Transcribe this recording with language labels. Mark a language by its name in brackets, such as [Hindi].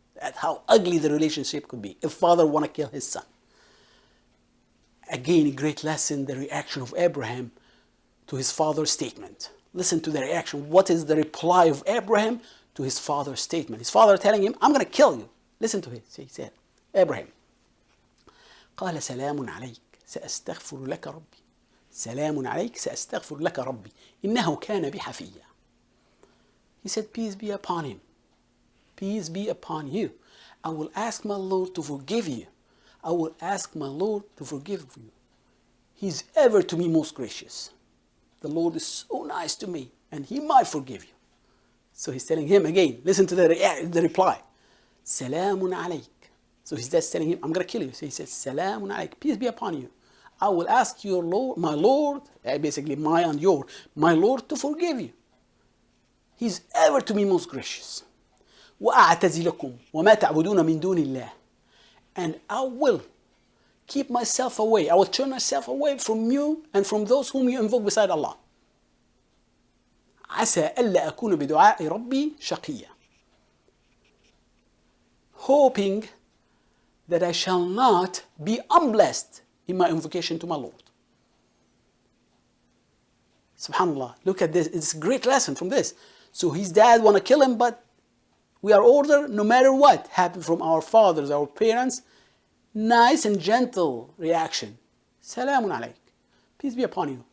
[English] At how ugly the relationship could be if father want to kill his son. Again, a great lesson, the reaction of Abraham to his father's statement. Listen to the reaction. What is the reply of Abraham to his father's statement? His father telling him, I'm going to kill you. Listen to it. He said, Abraham, [Arabic] قال سلام عليك سأستغفر لك ربي سلام عليك سأستغفر لك ربي إنه كان بي حفيا. [English] He said, peace be upon him. peace be upon you. I will ask my Lord to forgive you. I will ask my Lord to forgive you. He's ever to me most gracious. The Lord is so nice to me, and He might forgive you. So he's telling him again, listen to the reply. Salamun alayk. So he's just telling him, I'm going to kill you. So he says, Salamun alayk, peace be upon you. I will ask your Lord, my Lord, basically my and your, my Lord to forgive you. He's ever to me most gracious. [Arabic] وَأَعْتَزِلَكُمْ وَمَا تَعْبُدُونَ مِن دُونِ اللَّهِ. [English] And I will keep myself away. I will turn myself away from you and from those whom you invoke beside Allah. [Arabic] عسى ألا أكون بدعاء ربي شقيا. [English] Hoping that I shall not be unblessed in my invocation to my Lord. Subhanallah, look at this. It's a great lesson from this. So his dad want to kill him, but we are ordered, no matter what happened from our fathers, our parents, nice and gentle reaction. Salamun alayk. Peace be upon you.